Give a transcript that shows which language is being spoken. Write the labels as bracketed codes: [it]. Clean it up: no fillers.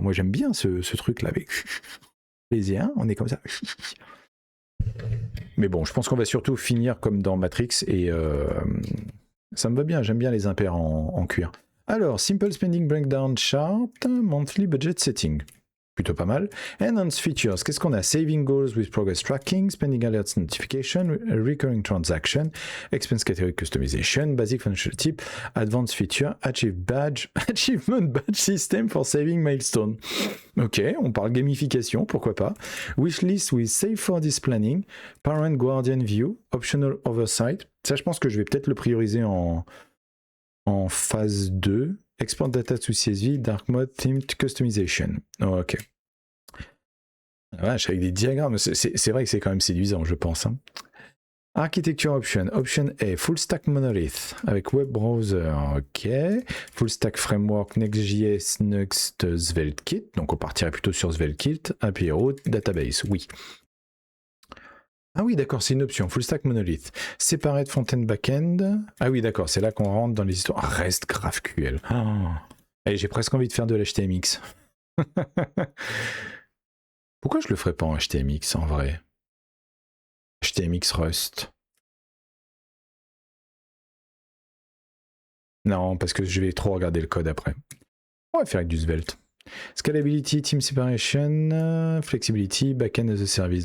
[fr] Moi j'aime bien ce truc-là avec plaisir, hein, on est comme ça. Mais bon, je pense qu'on va surtout finir comme dans Matrix et ça me va bien, j'aime bien les impairs en cuir. [en] Alors, Simple Spending Breakdown Chart, Monthly Budget Setting. [fr] Plutôt pas mal. [en] Enhanced Features, [fr] qu'est-ce qu'on a? [en] Saving Goals with Progress Tracking, Spending Alerts Notification, Recurring Transaction, Expense Category Customization, Basic Financial Tip, Advanced Feature, Achievement Badge System for Saving Milestone. [fr] Ok, on parle gamification, pourquoi pas. [en] Wishlist with Save for This Planning, Parent Guardian View, Optional Oversight. [fr] Ça, je pense que je vais peut-être le prioriser en phase 2. [en] export data to CSV, dark mode, themed customization. Oh, ok. [fr] La vache, avec des diagrammes, c'est vrai que c'est quand même séduisant, je pense. Hein. [en] Architecture option. Option A, full stack monolith avec web browser. Ok. Full stack framework Next.js, Next SvelteKit. [fr] Donc on partirait plutôt sur SvelteKit. API route, database. Oui. Ah oui, d'accord, c'est une option. [en] Full stack monolith. [fr] Séparé de front-end back-end. Ah oui, d'accord, c'est là qu'on rentre dans les histoires. Reste GraphQL. Oh. Allez, j'ai presque envie de faire de l'HTMX. Pourquoi je le ferais pas en HTMX en vrai? HTMX Rust. Non, parce que je vais trop regarder le code après. On va faire avec du Svelte. [en] Scalability, Team Separation, Flexibility, Backend as a Service.